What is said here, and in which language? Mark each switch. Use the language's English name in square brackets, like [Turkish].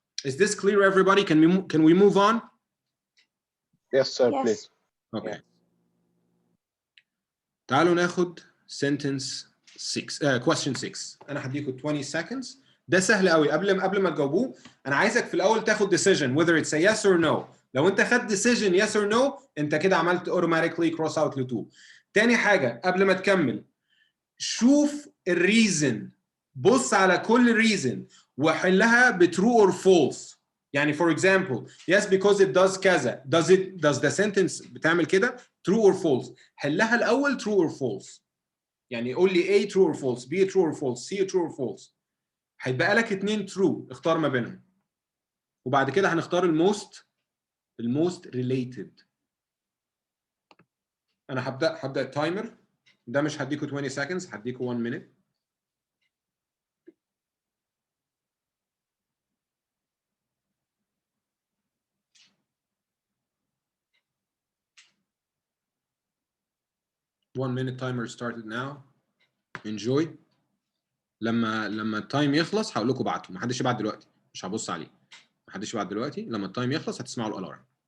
[English] Is this clear everybody? Can we move on? Yes sir, please. Okay. [Arabic] تعالوا ناخد sentence 6 question 6. انا هديكم 20 seconds. ده سهل قوي. قبل ما تجاوبوه انا عايزك في الاول تاخد [English] decision whether it's a yes or no. [Arabic] لو انت خدت decision [English] yes or no [Arabic] انت كده عملت automatically cross out ل 2. تاني حاجه قبل ما تكمل شوف الريزن، بص على كل reason وحلها ب true or false. يعني [English] for example yes because it does [Arabic] كذا. [English] does the sentence [Arabic] بتعمل كده [English] true or false. [Arabic] حلها الاول true or false. يعني قول لي A true or false، B true or false، C true or false. هيتبقى لك 2 true، اختار ما بينهم. وبعد كده هنختار الموست related. انا هبدا التايمر. ده مش هديكوا 20 seconds، هديكوا 1 minute. [English] One minute timer started now. Enjoy. [Arabic] لما التايم يخلص هقول لكم ابعتوا. ما حدش يبعت دلوقتي، مش هبص عليه. ما حدش يبعت دلوقتي. لما التايم يخلص هتسمعوا الالارم.